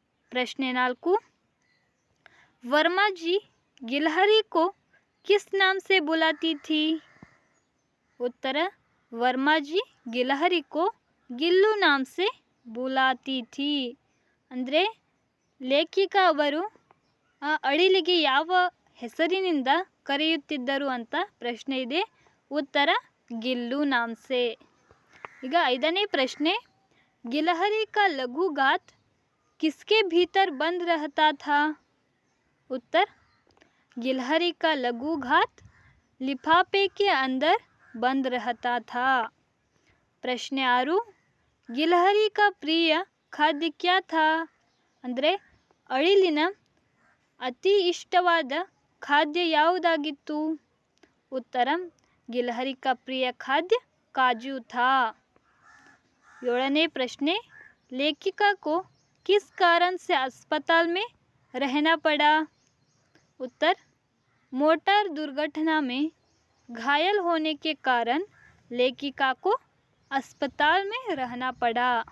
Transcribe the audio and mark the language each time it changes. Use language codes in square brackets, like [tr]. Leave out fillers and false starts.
[hi] प्रश्न 4 वर्मा जी गिलहरी को किस नाम से बुलाती थी? उत्तर वर्मा जी ಗಿಲಹರಿ को ಗಿಲ್ಲು नाम से बुलाती थी. [kn] ಅಂದರೆ ಲೇಖಿಕ ಅವರು ಆ ಅಳಿಲಿಗೆ ಯಾವ ಹೆಸರಿನಿಂದ ಕರೆಯುತ್ತಿದ್ದರು ಅಂತ ಪ್ರಶ್ನೆ ಇದೆ. [hi] ಉತ್ತರ ಗಿಲ್ಲು नाम से. [kn] ಈಗ 5ನೇ ಪ್ರಶ್ನೆ [hi] गिलहरी का लघु घात किसके भीतर बंद रहता था? उत्तर गिलहरी का लघु घात लिफाफे के अंदर बंद रहता था. प्रश्न 6 गिलहरी का प्रिय खाद्य क्या था? [kn] ಅಂದರೆ ಅಳಿಲಿನ ಅತಿ ಇಷ್ಟವಾದ ಖಾದ್ಯ ಯಾವುದಾಗಿತ್ತು? [hi] ಉತ್ತರ गिलहरी का प्रिय खाद्य काजू था. 7ನೇ प्रश्न लेखिका को किस कारण से अस्पताल में रहना पड़ा? उत्तर मोटर दुर्घटना में घायल होने के कारण लेखिका को अस्पताल में रहना पड़ा.